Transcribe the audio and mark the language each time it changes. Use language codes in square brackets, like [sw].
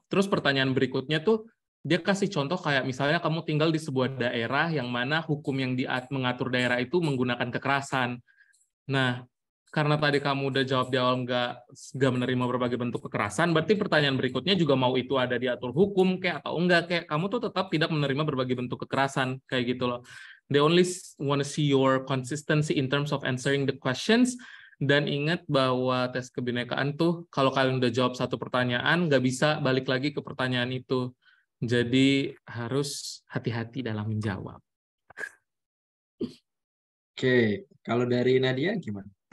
[id] Terus pertanyaan berikutnya tuh, dia kasih contoh kayak misalnya kamu tinggal di sebuah daerah yang mana hukum yang mengatur daerah itu menggunakan kekerasan. Nah, karena tadi kamu udah jawab di awal nggak menerima berbagai bentuk kekerasan, berarti pertanyaan berikutnya juga mau itu ada diatur hukum kayak atau enggak, kayak kamu tuh tetap tidak menerima berbagai bentuk kekerasan kayak gitu loh. [en] They only want to see your consistency in terms of answering the questions. [id] Dan ingat bahwa tes kebinekaan tuh kalau kalian udah jawab satu pertanyaan nggak bisa balik lagi ke pertanyaan itu. Jadi harus hati-hati dalam menjawab. Oke, kalau dari Nadia gimana?